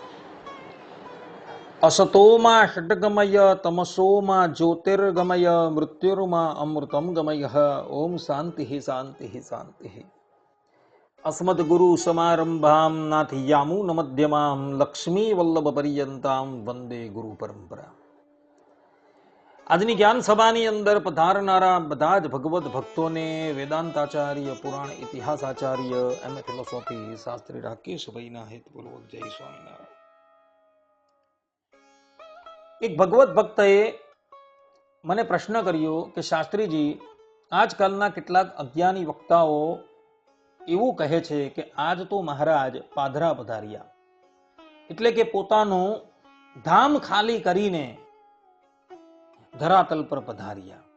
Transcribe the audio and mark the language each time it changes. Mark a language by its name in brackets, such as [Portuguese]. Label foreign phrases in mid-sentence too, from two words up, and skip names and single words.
[Sanskrit] असतो मा षड्गमय तमसो मा ज्योतिर्गमय मृत्युर्मा अमृतं गमयः। ओम शान्तिः शान्तिः शान्तिः। अस्मद्गुरु समारंभां नाथयामुनमध्यमां लक्ष्मीवल्लभपर्यन्तां वंदे गुरु परंपरा। [Gujarati] આજની જ્ઞાન સભાની અંદર પધારનારા બધા જ ભગવત ભક્તોને વેદાંતાચાર્ય પુરાણ ઇતિહાસાચાર્ય [English] M.A. philosophy [Gujarati] શાસ્ત્રી રાકેશભાઈના હેતપૂર્વક જય સ્વામિનારાયણ। એક ભગવત ભક્તએ મને પ્રશ્ન કર્યો કે શાસ્ત્રીજી, આજકાલના કેટલાક અજ્ઞાની વક્તાઓ એવું કહે છે કે આજ તો મહારાજ પાધરા પધાર્યા, એટલે કે પોતાનું ધામ ખાલી કરીને ધરાતલ પર પધાર્યા,